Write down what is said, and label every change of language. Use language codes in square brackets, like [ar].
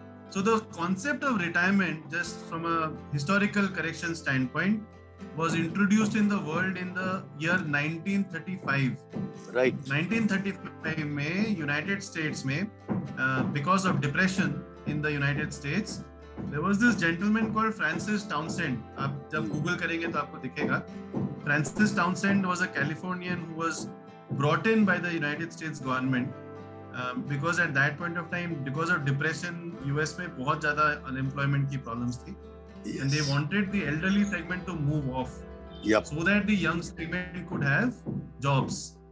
[en] So the concept of retirement, just from a historical correction standpoint, was introduced in the world in the year 1935. Right. 1935 में United States में because of depression in the United States, there was this gentleman called Francis Townsend. [hi] आप जब Google करेंगे तो आपको दिखेगा. [en] Francis Townsend was a Californian who was brought in by the United States government because at that point of time, because of depression, US [hi] में बहुत ज़्यादा unemployment की problems थी. [en] Yes. And they wanted the elderly segment to move off, so that the young segment could have jobs.